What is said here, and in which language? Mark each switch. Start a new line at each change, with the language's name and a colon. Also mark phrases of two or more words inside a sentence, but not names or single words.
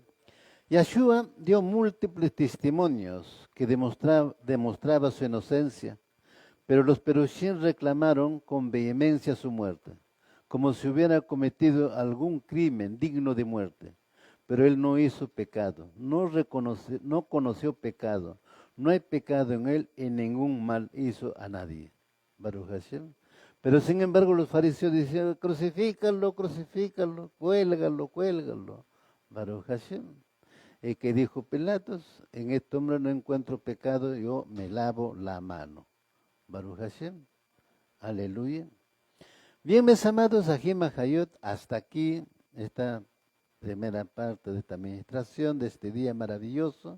Spanish: Yahshua dio múltiples testimonios que demostraba su inocencia, pero los perushim reclamaron con vehemencia su muerte, como si hubiera cometido algún crimen digno de muerte. Pero él no hizo pecado, no conoció pecado, no hay pecado en él y ningún mal hizo a nadie.
Hebrew: Baruch Hashem.
Spanish: Pero sin embargo los fariseos decían, crucifícalo, crucifícalo, cuélgalo, cuélgalo.
Hebrew: Baruch Hashem.
Spanish: Y que dijo Pilatos, en este hombre no encuentro pecado, yo me lavo la mano.
Hebrew: Baruch Hashem.
Spanish: Aleluya. Bien, mis amados,
Hebrew: Ajim Hayot,
Spanish: hasta aquí esta primera parte de esta administración, de este día maravilloso.